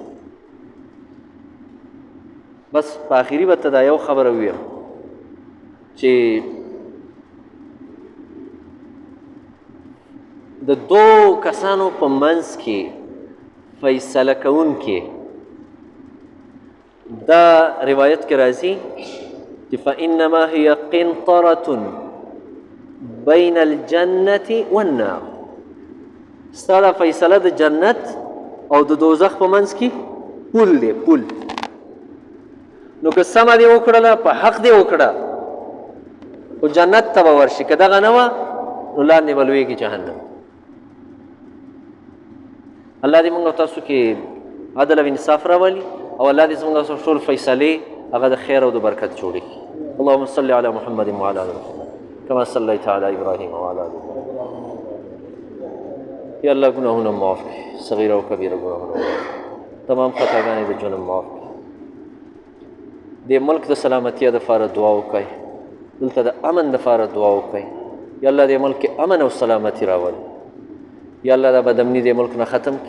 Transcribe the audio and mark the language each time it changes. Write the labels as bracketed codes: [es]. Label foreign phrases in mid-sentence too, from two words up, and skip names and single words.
[ps] بس په آخري به ته دا یو خبره ویم چې د دو کسانو په منځ کې فیصله کوونکي دا روایت کې راځي چې [ar] فإنما هي قنطرة بین الجنة والنار. [ps] ستا دا فیصله د جنت او د دوزخ په منځ کې پل دی، پل. نو که سمه دې وکړله، په حق دې وکړه، خو جنت ته به ورشي. که دغه نه وه نو لاندې به لویږي جهنم. الله دې موږ تاسو کې عدل او انصاف راولي او الله دې زموږ تاسو ټول فیصلې هغه د خیر او د برکت جوړي. [ar] اللهم صل علی محمد وعلى آل محمد كما صليت على ابراهيم وعلى آل ابراهيم. [ps] یا الله ګناهونه معاف کړي، صغیره او کبیره ګناهونه، تمام خطاګانې د ژوند معاف کړي. د ملک د سلامتیا دپاره دعا وکړئ، دلته د امن دپاره دعا وکړئ. یا الله دې ملک کې امن او سلامتي راولي. یا الله دا بدامني دې ملک نه ختم کړي.